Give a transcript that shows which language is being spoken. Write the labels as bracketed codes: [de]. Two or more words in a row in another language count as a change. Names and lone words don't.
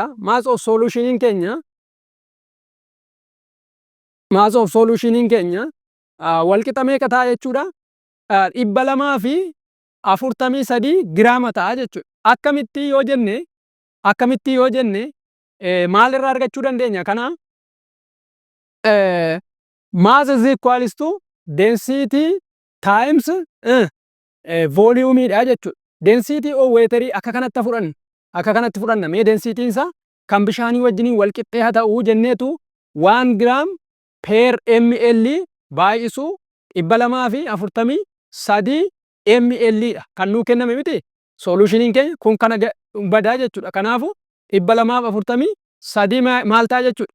[en] Mass of solutioniin [om] keenya wal qixa meeqa ta'a jechuudha? 243 giraama ta'a jechuudha. Akkamitti yoo jenne maalirraa argachuu dandeenya kana? [en] Mass is equals to density times volume [om] dha jechuudha. [en] Density of water [om] akka kanatti fudhanna. Mee densitiin isaa kan bishaanii wajjin wal qixxee haa ta'uu jenneetu 1 [en] gram per ml [om] baay'isuu 243 ml dha kan nuu kenname miti. Solutioniin keenya kun kana badaa jechuudha. Kanaafuu 243 maal ta'a jechuudha?